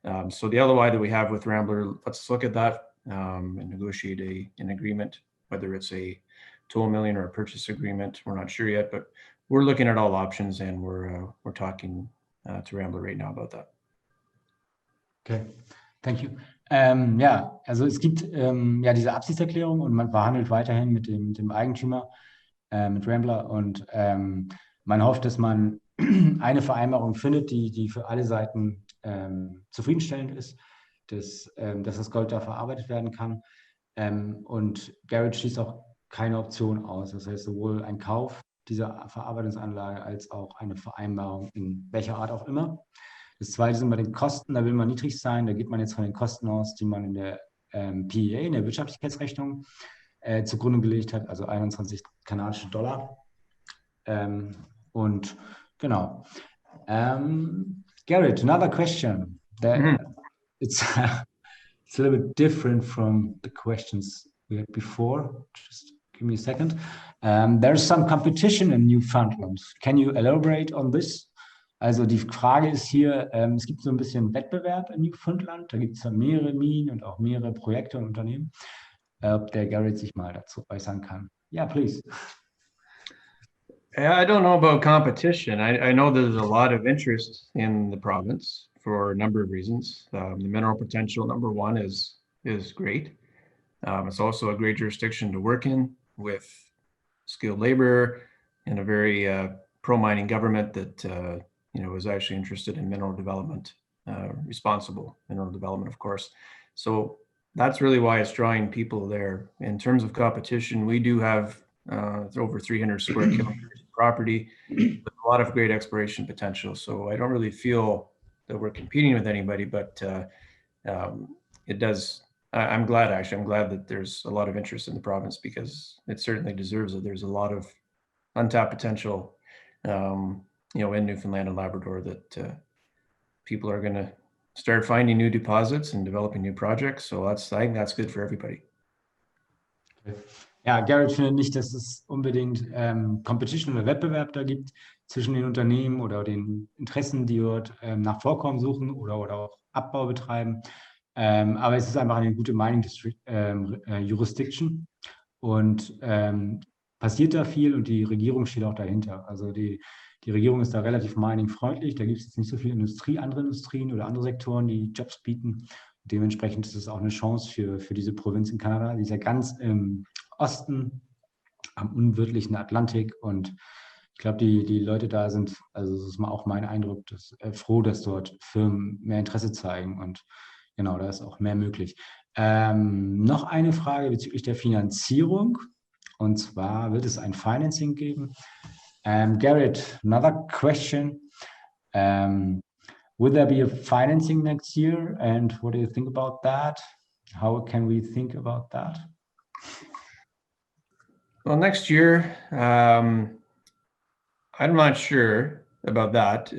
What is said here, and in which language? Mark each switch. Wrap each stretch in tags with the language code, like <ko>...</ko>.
<en>So the LOI that we have with Rambler, let's look at that and negotiate an agreement, whether it's a toll milling or a purchase agreement. We're not sure yet, but we're looking at all options, and we're talking to Rambler right now about that. Okay, thank you.</en> <de>Ja, also es gibt ja diese Absichtserklärung und man verhandelt weiterhin mit dem Eigentümer, mit Rambler, und man hofft, dass man eine Vereinbarung findet, die für alle Seiten zufriedenstellend ist, dass das Gold da verarbeitet werden kann. Und Garett schließt auch keine Option aus. Das heißt, sowohl ein Kauf dieser Verarbeitungsanlage als auch eine Vereinbarung in welcher Art auch immer. Das Zweite sind bei den Kosten, da will man niedrig sein. Da geht man jetzt von den Kosten aus, die man in der PEA, in der Wirtschaftlichkeitsrechnung, zugrunde gelegt hat, also 21 kanadische Dollar. Und genau.</de> <en>Garett, another question. It's a little bit different from the questions we had before. Just give me a second. There's some competition in Newfoundland. Can you elaborate on this?</en> <de>Also die Frage ist hier, es gibt so ein bisschen Wettbewerb in Newfoundland. Da gibt es mehrere Minen und auch mehrere Projekte und Unternehmen. Ob der Garett sich mal dazu äußern kann.</de> <en>Yeah, please. I don't know about competition. I know there's a lot of interest in the province for a number of reasons. The mineral potential, number one, is great. It's also a great jurisdiction to work in with skilled labor and a very pro-mining government that is actually interested in mineral development, responsible mineral development, of course. So that's really why it's drawing people there. In terms of competition, we do have over 300 square kilometers of property with a lot of great exploration potential. So I don't really feel that we're competing with anybody, but it does. I'm glad that there's a lot of interest in the province, because it certainly deserves it. There's a lot of untapped potential, in Newfoundland and Labrador that people are going to start finding new deposits and developing new projects. So I think that's good for everybody.</en> <de>Ja, Garett findet nicht, dass es unbedingt Competition oder Wettbewerb da gibt zwischen den Unternehmen oder den Interessen, die dort nach Vorkommen suchen oder auch Abbau betreiben. Aber es ist einfach eine gute Mining District, Jurisdiction, und passiert da viel, und die Regierung steht auch dahinter. Also die Regierung ist da relativ mining-freundlich. Da gibt es jetzt nicht so viel andere Industrien oder andere Sektoren, die Jobs bieten. Dementsprechend ist es auch eine Chance für diese Provinz in Kanada, die ist ja ganz im Osten, am unwirtlichen Atlantik, und Ich glaube, die Leute da sind, also das ist mal auch mein Eindruck, froh, dass dort Firmen mehr Interesse zeigen und genau, da ist auch mehr möglich. Noch eine Frage bezüglich der Finanzierung, und zwar wird es ein Financing geben.</de> <en>Garett, another question. Will there be a financing next year, and what do you think about that? How can we think about that? Well, next year, I'm not sure about that.</en>